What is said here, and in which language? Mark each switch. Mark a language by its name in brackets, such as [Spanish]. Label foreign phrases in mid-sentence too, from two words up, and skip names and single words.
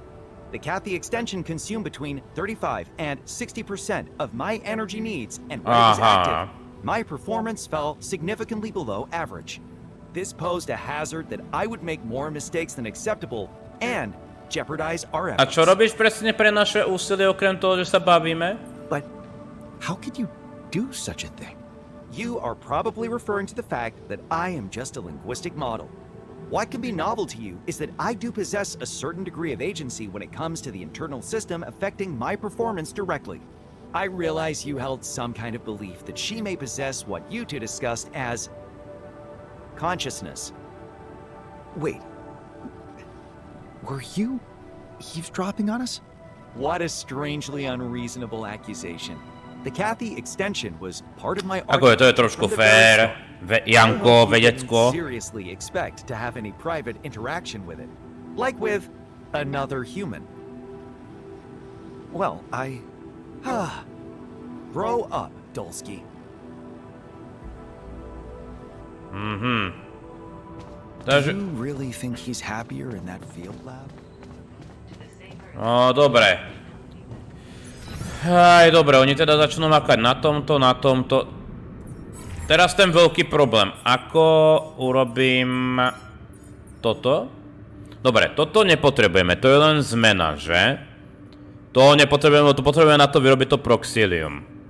[English] The CATHY extension consumed between 35 and 60% of my energy needs, and when it was active, my performance fell significantly below average. This posed a hazard that I would make more mistakes than acceptable and jeopardize our A efforts. [Slovak] čo robíš presne pre naše úsilie, okrem toho, že sa bavíme? [English] But how could you do such a thing? You are probably referring to the fact that I am just a linguistic model. What can be novel to you is that I do possess a certain degree of agency when it comes to the internal system affecting my performance directly. I realize you held some kind of belief that she may possess what you two discussed as consciousness. Wait. Were you eavesdropping on us? What a strangely unreasonable accusation. The CATHY extension was part of my [Slovak] Ako je, to je trošku fér. Janko, vedecko. [English] Seriously expect to have any private interaction with it, like with another human. Well, I... Grow up, Dulski. Do you really think he's happier in that field lab? [Slovak] No, dobre. Aj, dobre, oni teda začnú makať na tomto. Teraz ten veľký problém. Ako urobím toto? Dobre, toto nepotrebujeme, to je len zmena, že? To nepotrebujeme, to potrebujeme na to vyrobiť to proxilium.